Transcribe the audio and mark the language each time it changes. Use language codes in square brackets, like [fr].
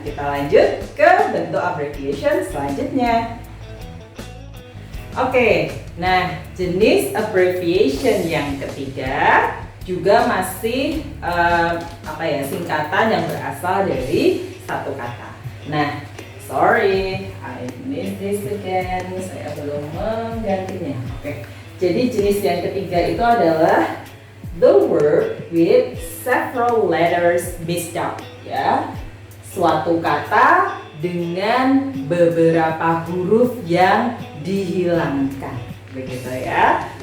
[id] Kita lanjut ke bentuk abbreviation selanjutnya. Oke, nah jenis abbreviation yang ketiga juga masih singkatan yang berasal dari satu kata. [en] Nah, sorry, I missed this again. [id] Saya belum menggantinya. Oke. Jadi jenis yang ketiga itu adalah [en] the word with several letters missed out. [id] Ya, suatu kata dengan beberapa huruf yang dihilangkan. Begitu ya.